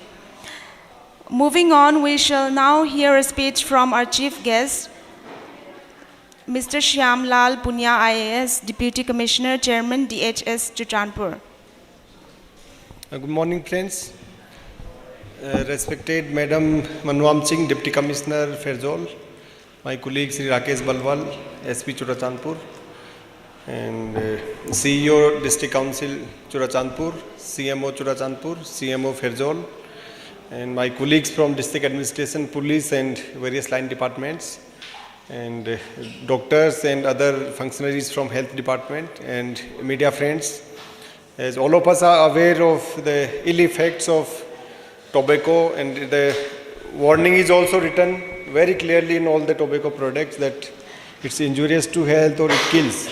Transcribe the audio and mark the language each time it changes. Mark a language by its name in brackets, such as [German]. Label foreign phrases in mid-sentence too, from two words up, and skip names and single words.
[English] Moving on, we shall now hear a speech from our chief guest, Mr. Shyamlal Punya IAS, Deputy Commissioner, Chairman, DHS, Churachandpur. Good morning, friends. Respected Madam Manwam Singh, Deputy Commissioner, Fairjol, my colleague Sri Rakesh Balwal, SP Churachandpur, and CEO District Council Churachandpur, CMO Churachandpur, CMO Fairjol, and my colleagues from District Administration, Police and various line departments, and doctors and other functionaries from Health Department, and media friends. As all of us are aware of the ill effects of tobacco, and the warning is also written very clearly in all the tobacco products that it's injurious to health or it kills.